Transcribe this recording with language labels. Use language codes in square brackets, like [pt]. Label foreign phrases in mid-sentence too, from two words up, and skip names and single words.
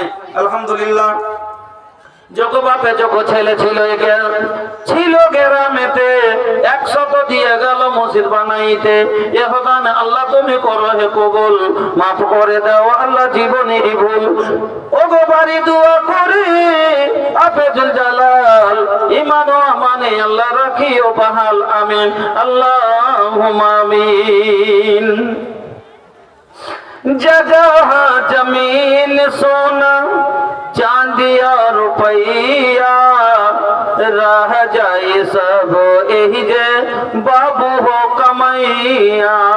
[bn] আলহামদুলিল্লাহ, যত বাপে যত ছেলে ছিল গ্রামেতে, 100 দিয়ে গেল মসজিদ বানাইতে। এহদান আল্লাহ তুমি করো হে কবুল, মাফ করে দাও আল্লাহ জীবনের ভুল। ও গো বাড়ি দোয়া করি আফেজুল জালাল, ঈমান ও আমানে আল্লাহ রাখিও বহাল, [ar] آمين اللهم آمين. [bho] जगह जमीन सोना चांदी और रुपया, रह जाए सब यही जे बाबू हो कमैया।